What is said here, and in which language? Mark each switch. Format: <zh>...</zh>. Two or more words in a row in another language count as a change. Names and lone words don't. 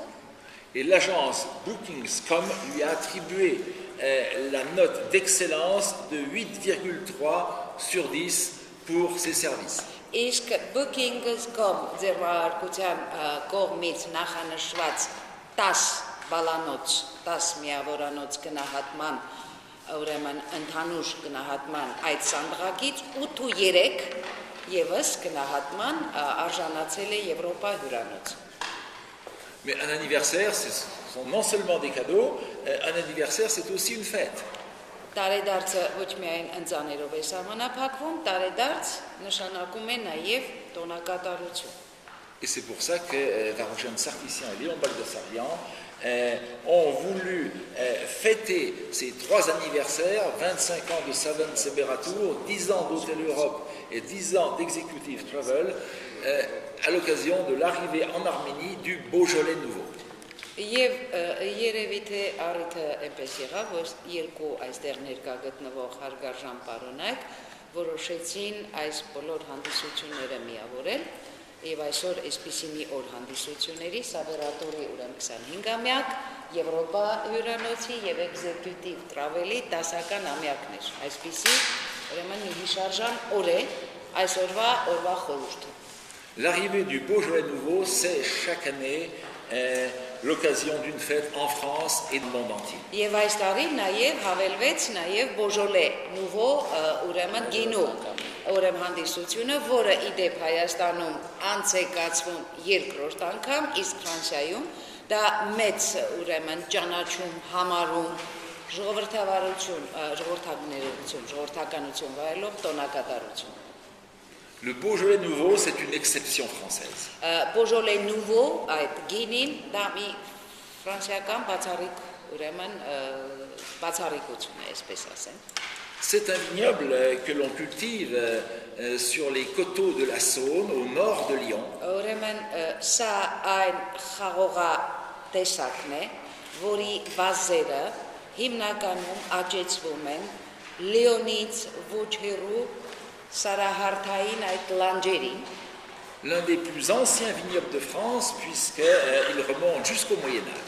<fr>Et l'agence Booking.com lui a attribué la note d'excellence de 8,3 sur 10 pour ses services.</fr> <hy>Իսկ Booking.com ձեռնարկության կողմից նախանշված 10 բալանոց, 10 միավորանոց գնահատման, ուրեմն ընդհանուր գնահատման այդ սանդղակից 8.3 եւս գնահատման արժանացել է Եվրոպա հյուրանոց։</hy> <fr>Mais un anniversaire, ce sont non seulement des cadeaux, un anniversaire c'est aussi une fête.</fr> <hy>Տարեդարձը ոչ միայն ընծաներով է սահմանափակվում, տարեդարձ նշանակում է նաև տոնակատարություն։</hy> <fr>Et c'est pour ça que Varouchane Sarkissian et Léon Baldessarian ont voulu fêter ces 3 anniversaires, 25 ans de Savan Seberatour, 10 ans d'Hôtel Europe et 10 ans d'Executive Travel, à l'occasion de l'arrivée en Arménie du Beaujolais nouveau.</fr> <hy>Եվ երևի թե առիթը այնպես եղավ, որ երկու այստեղ ներկա գտնվող հարգարժան պարոնայք որոշեցին այս բոլոր հանդիսությունները միավորել եւ այսօր այսպիսի մի օր հանդիսությունների Սաբերատորի ուրեմն 25-ամյակ Եվրոպա հյուրանոցի եւ Executive Travel-ի 10-ական ամյակն էր։ Այսպիսի ուրեմն մի հիշարժան օր է այսօրվա օրվա խորհուրդը։</hy> <fr>L'arrivée du Beaujolais nouveau, c'est chaque année l'occasion d'une fête en France et dans le monde entier.</fr> <hy>Եվ այս տարի նաև հավելվեց նաև Բոժոլե Նուվո ուրեմն գինու ուրեմն հանդիսությունը, որը իդեպ Հայաստանում անցեկացվում երկրորդ անգամ, իսկ Ֆրանսիայում դա մեծ ուրեմն ճանաչում համարում ժողովրդավարություն, ժողովրդականություն վայելող տոնակատարություն։</hy> <fr>Le Beaujolais nouveau, c'est une exception française.</fr> <hy>Բոժոլե Նուվո այդ գինին դա մի ֆրանսիական բացառիկ ուրեմն բացառիկություն է, այսպես ասեմ։</hy> <fr>C'est un vignoble que l'on cultive sur les coteaux de la Saône, au nord de Lyon.</fr> <hy>Ուրեմն սա այն խաղողա տեսակն է, որի վազերը հիմնականում աճեցվում են Լիոնից ոչ հեռու Սարահարթային այդ լանջերին,</hy> <fr>L'un des plus anciens vignobles de France, puisqu'il remonte jusqu'au Moyen-Âge.</fr>